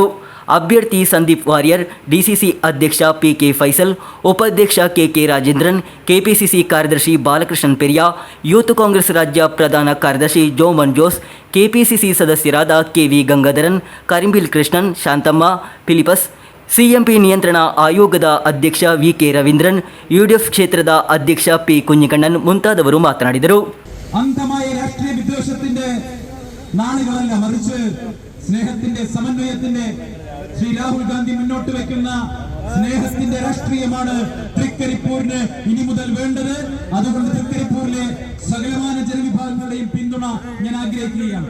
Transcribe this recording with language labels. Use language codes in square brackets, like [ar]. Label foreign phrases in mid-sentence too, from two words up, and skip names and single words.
[kn] ಅಭ್ಯರ್ಥಿ ಸಂದೀಪ್ ವಾರಿಯರ್, ಡಿಸಿಸಿ ಅಧ್ಯಕ್ಷ ಪಿಕೆ ಫೈಸಲ್, ಉಪಾಧ್ಯಕ್ಷ ಕೆಕೆ ರಾಜೇಂದ್ರನ್, ಕೆಪಿಸಿಸಿ ಕಾರ್ಯದರ್ಶಿ ಬಾಲಕೃಷ್ಣನ್ ಪೆರಿಯಾ, ಯೂತ್ ಕಾಂಗ್ರೆಸ್ ರಾಜ್ಯ ಪ್ರಧಾನ ಕಾರ್ಯದರ್ಶಿ ಜೋಮನ್ ಜೋಸ್, ಕೆಪಿಸಿಸಿ ಸದಸ್ಯರಾದ ಕೆವಿ ಗಂಗಾಧರನ್, ಕರಿಂಬಿಲ್ ಕೃಷ್ಣನ್, ಶಾಂತಮ್ಮ, ಫಿಲಿಪಸ್, ಸಿಎಂಪಿ ನಿಯಂತ್ರಣ ಆಯೋಗದ ಅಧ್ಯಕ್ಷ ವಿಕೆ ರವೀಂದ್ರನ್, ಯುಡಿಎಫ್ ಕ್ಷೇತ್ರದ ಅಧ್ಯಕ್ಷ ಪಿ ಕುഞ്ഞിക്കണ്ണൻ ಮುಂತಾದವರು ಮಾತನಾಡಿದರು. [ml] അന്ധമായ രാഷ്ട്രീയ വിദ്വേഷത്തിന്റെ നാളുകളല്ല, മറിച്ച് സ്നേഹത്തിന്റെ, സമന്വയത്തിന്റെ, ശ്രീ രാഹുൽ ഗാന്ധി മുന്നോട്ട് വെക്കുന്ന സ്നേഹത്തിന്റെ രാഷ്ട്രീയമാണ് തൃക്കരിപ്പൂരിന് ഇനി മുതൽ വേണ്ടത്. അതുകൊണ്ട് തൃക്കരിപ്പൂരിലെ സകലമാന ജനവിഭാഗങ്ങളുടെയും പിന്തുണ ഞാൻ ആഗ്രഹിക്കുകയാണ്.